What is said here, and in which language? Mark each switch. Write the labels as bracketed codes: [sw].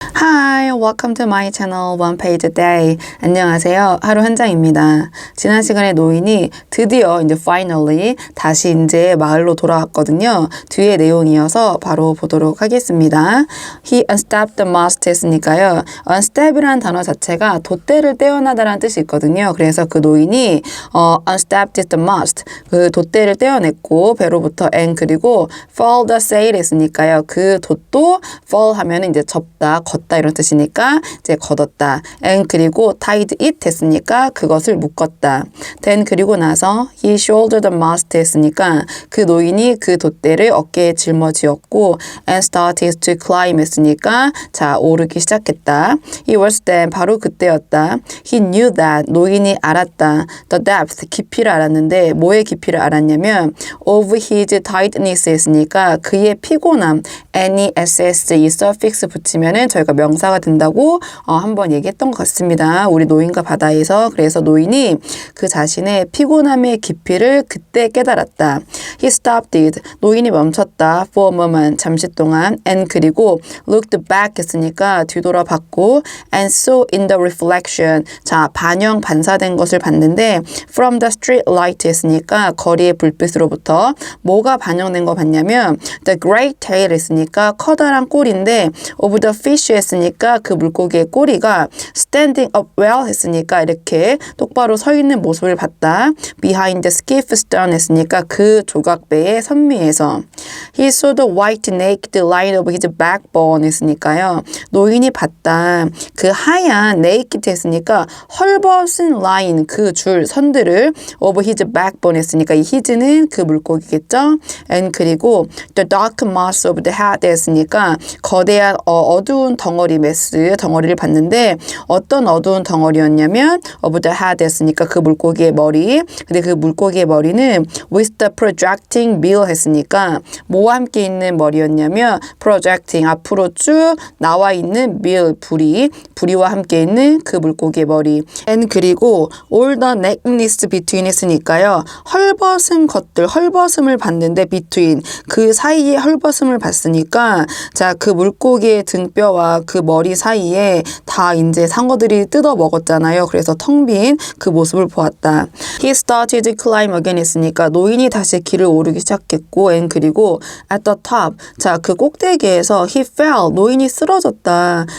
[en] Hi, welcome to my channel One Page a Day. [ko] 안녕하세요. 하루 한 장입니다. 지난 시간에 노인이 드디어 이제 finally 다시 이제 마을로 돌아왔거든요. 뒤에 내용이어서 바로 보도록 하겠습니다. [en] He unstepped the mast 했으니까요. [ko] unstep이라는 단어 자체가 돛대를 떼어나다라는 뜻이 있거든요. 그래서 그 노인이 [en] unstepped the mast [ko] 그 돛대를 떼어냈고 배로부터 [en] and [ko] 그리고 [en] fall the sail [ko] 했으니까요. 그 돛도 fall 하면 이제 접다, 걷다 이런 뜻이니까 이제 걷었다. [en] and [ko] 그리고 [en] tied it [ko] 했으니까 그것을 묶었다. [en] then [ko] 그리고 나서 [en] he shouldered the mast [ko] 했으니까 그 노인이 그 돛대를 어깨에 짊어지었고 [en] and started to climb [ko] 했으니까 자 오르기 시작했다. [en] It was then [ko] 바로 그때였다. [en] He knew that [ko] 노인이 알았다. [en] The depth [ko] 깊이를 알았는데 뭐의 깊이를 알았냐면 [en] of his tiredness [ko] 했으니까 그의 피곤함 NESS 이 suffix 붙이면은 저희가 명사가 된다고 한번 얘기했던 것 같습니다. 우리 노인과 바다에서. 그래서 노인이 그 자신의 피곤함의 깊이를 그때 깨달았다. [en] He stopped it. [ko] 노인이 멈췄다. [en] For a moment. [ko] 잠시 동안. [en] And [ko] 그리고 [en] looked back [ko] 했으니까 뒤돌아봤고 [en] and saw in the reflection. [ko] 자, 반영, 반사된 것을 봤는데 [en] from the street light [ko] 했으니까 거리의 불빛으로부터 뭐가 반영된 거 봤냐면 [en] the great tail [ko] 했으니까 커다란 꼬리인데 [en] of the fish [ko] 했으니까 그 물고기의 꼬리가 [en] standing up well [ko] 했으니까 이렇게 똑바로 서 있는 모습을 봤다. [en] behind the skiff stern [ko] 했으니까 그 조각배의 선미에서 [en] he saw the white naked line of his backbone [ko] 했으니까요. 노인이 봤다. 그 하얀 naked 했으니까 헐벗은 라인 그 줄 선들을 [en] of his backbone [ko] 했으니까 이 his는 그 물고기겠죠. [en] and [ko] 그리고 [en] the dark mass of the head [ko] 했으니까 거대한 어두운 덩어리 메스 덩어리를 봤는데 어떤 어두운 덩어리였냐면 [en] of the head [ko] 했으니까 그 물고기의 머리. 근데 그 물고기의 머리는 [en] with the projecting bill [ko] 했으니까 뭐와 함께 있는 머리였냐면 projecting 앞으로 쭉 나와 있는 bill 부리와 함께 있는 그 물고기의 머리. [en] and [ko] 그리고 [en] all the nakedness between [ko] 했으니까요. 헐벗은 것들 헐벗음을 봤는데 between 그 사이에 헐벗음을 봤으니까 자 그 물고기의 등뼈와 그 머리 사이에 다 이제 상어들이 뜯어 먹었잖아요. 그래서 텅 빈 그 모습을 보았다. [en] He started to climb again [ko] 했으니까 노인이 다시 길을 오르기 시작했고 [en] and [ko] 그리고 [en] at the top [ko] 자 그 꼭대기에서 [en] he fell [ko] 노인이 쓰러졌다.